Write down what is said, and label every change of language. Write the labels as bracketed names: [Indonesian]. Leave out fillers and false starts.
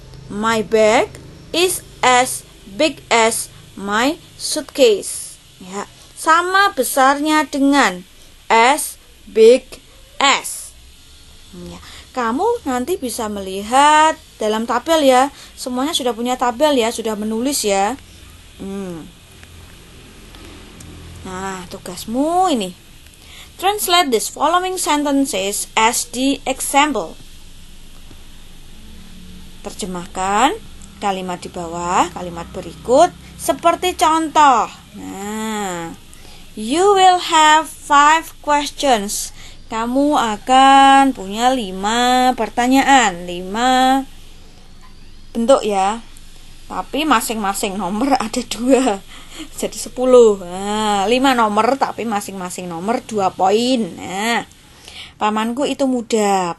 [English] My bag is as big as my suitcase. [Indonesian] Ya, sama besarnya dengan as big as. Ya, kamu nanti bisa melihat dalam tabel ya. Semuanya sudah punya tabel ya, sudah menulis ya. Nah, tugasmu ini. [English] Translate these following sentences as the example. [Indonesian] Terjemahkan kalimat di bawah, kalimat berikut seperti contoh. [English] Nah, you will have 5 questions. [Indonesian] Kamu akan punya 5 pertanyaan, 5 bentuk ya. Tapi masing-masing nomor ada 2. Jadi 10. Nah, 5 nomor tapi masing-masing nomor 2 poin. Nah, pamanku itu muda.